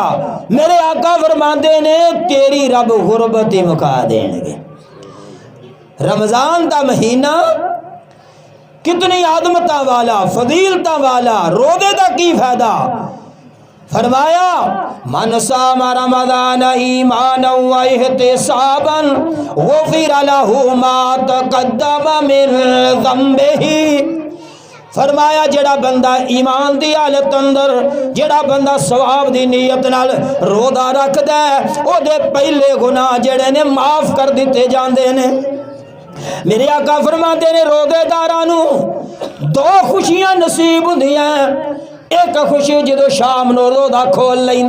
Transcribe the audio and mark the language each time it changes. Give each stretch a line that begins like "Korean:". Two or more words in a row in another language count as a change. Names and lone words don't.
Punjabi: ਮੇਰੇ ਆਕਾ ਫ਼ਰਮਾਂਦੇ ਨੇ ਤੇਰੀ ਰੱਬ ਗੁਰਬਤ ਹੀ ਮੁਕਾ ਦੇਣਗੇ। ਰਮਜ਼ਾਨ ਦਾ ਮਹੀਨਾ ਕਿਤਨੀ ਆਦਮਤਾ ਵਾਲਾ ਫ਼ਜ਼ੀਲਤਾ ਵਾਲਾ ਰੋਜ਼ੇ ਦਾ ਕੀ ਫ਼ਾਇਦਾ ਫ਼ਰਮਾਇਆ
Arabic: مَن صامَ رمضانَ إيمانًا و احتسابًا غُفِرَ له ما تقدّمَ من ذنبِه.
Punjabi: ਫ਼ਰਮਾਇਆ ਜਿਹੜਾ ਬੰਦਾ ਈਮਾਨ ਦੀ ਹਾਲਤ ਅੰਦਰ ਜਿਹੜਾ ਬੰਦਾ ਸਵਾਬ ਦੀ ਨੀਅਤ ਨਾਲ ਰੋਜ਼ਾ ਰੱਖਦਾ ਹੈ ਓਹਦੇ ਪਹਿਲੇ ਗੁਨਾਹ ਜਿਹੜੇ ਨੇ ਮਾਫ਼ ਕਰ ਦਿੱਤੇ ਜਾਂਦੇ ਨੇ। ਮੇਰੇ ਆਕਾ ਫ਼ਰਮਾਤੇ ਨੇ ਰੋਜ਼ੇਦਾਰਾਂ ਨੂੰ ਦੋ ਖੁਸ਼ੀਆਂ ਨਸੀਬ ਹੁੰਦੀਆਂ ਇੱਕ ਖੁਸ਼ੀ ਜੋ ਸ਼ਾਮ ਨੋ ਰੋਜ਼ਾ ਖੋਲ੍ਹ ਲੈਂਦਾ